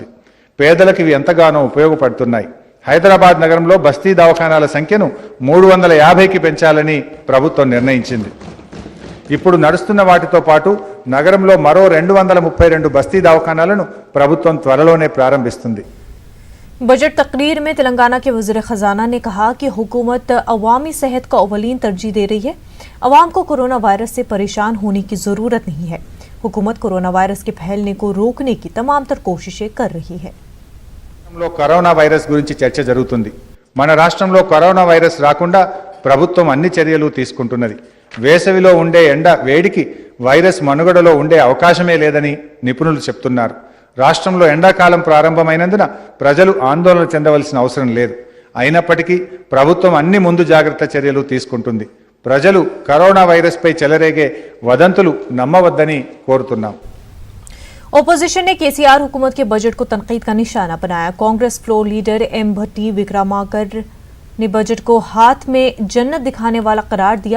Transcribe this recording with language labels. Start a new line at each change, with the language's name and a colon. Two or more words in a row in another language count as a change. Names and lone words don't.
Telugu: పేదలకు ఇవి ఎంతగానో ఉపయోగపడుతున్నాయి. హైదరాబాద్ నగరంలో బస్తీ దవాఖానాల సంఖ్యను 350కి పెంచాలని ప్రభుత్వం నిర్ణయించింది. ఇప్పుడు నడుస్తున్న వాటితో పాటు నగరంలో మరో 232 బస్తీ దవాఖానాలను ప్రభుత్వం త్వరలోనే ప్రారంభిస్తుంది.
Urdu: بجٹ تقریر میں تلنگانہ کے وزیر خزانہ نے کہا کہ حکومت عوامی صحت کو اولین ترجیح دے رہی ہے. عوام کو کورونا وائرس سے پریشان ہونے کی ضرورت نہیں ہے. حکومت کورونا وائرس کے پھیلنے کو روکنے کی تمام تر کوششیں کر رہی ہے.
Telugu: కరోనా వైరస్ గురించి చర్చ జరుగుతుంది. మన రాష్ట్రంలో కరోనా వైరస్ రాకుండా ప్రభుత్వం అన్ని చర్యలు తీసుకుంటున్నది. వేసవిలో ఉండే ఎండ వేడికి వైరస్ మనుగడలో ఉండే అవకాశమే లేదని నిపుణులు చెప్తున్నారు. రాష్ట్రంలో ఎండాకాలం ప్రారంభమైనందున ప్రజలు ఆందోళన చెందవలసిన అవసరం లేదు. అయినప్పటికీ ప్రభుత్వం అన్ని ముందు జాగ్రత్త చర్యలు తీసుకుంటుంది. ప్రజలు కరోనా వైరస్పై చెలరేగే వదంతులు నమ్మవద్దని కోరుతున్నాం.
Urdu: اپوزیشن نے کے سی آر حکومت کے بجٹ کو تنقید کا نشانہ بنایا. کانگریس
English: floor leader
Urdu: ایم بھٹی وکرماکر نے بجٹ کو ہاتھ میں جنت دکھانے والا قرار دیا.